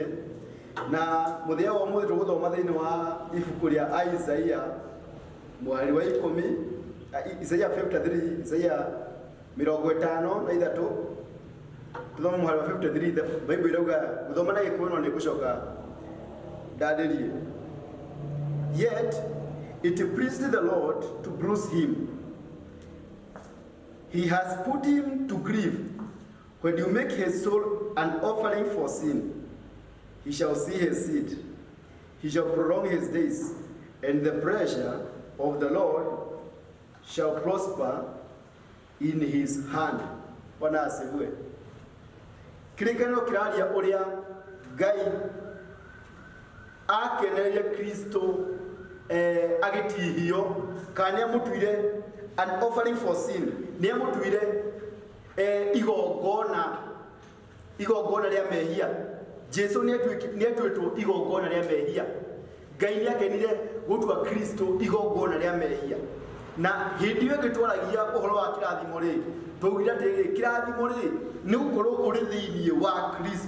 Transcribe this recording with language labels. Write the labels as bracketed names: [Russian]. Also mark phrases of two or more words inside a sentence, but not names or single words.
[Kikuyu] Na muthenya wa umuthi tuguthoma thiini wa ibuku ria Isaiah mwari wa 10 Isaiah 53 Isaiah 53 Tuthoma mwari wa 53 Bible irauga guthoma na gikuno ni gucoka ndadirie. [English] Yet it pleased the Lord to bruise him. He has put him to grief. When you make his soul an offering for sin, he shall see his seed. He shall prolong his days, and the pleasure of the Lord shall prosper in his hand. [Swahili] Bwana asifiwe. [Kikuyu] Kirikano kiraria uria Ngai akeneria Kristo agitihio kana mutuire [English] an offering for sin. [Kikuyu] Ni mutuire igongona ria mehia. Jesu ni atwitwo igongona ria mehia. Ngai ni akenire gutua Kristo igongona ria mehia. Na hindi yo gitwaragia uhoro wa kirathimo ri tugira tiri kirathimo ri ni gukorwo uri thiini wa Kristo.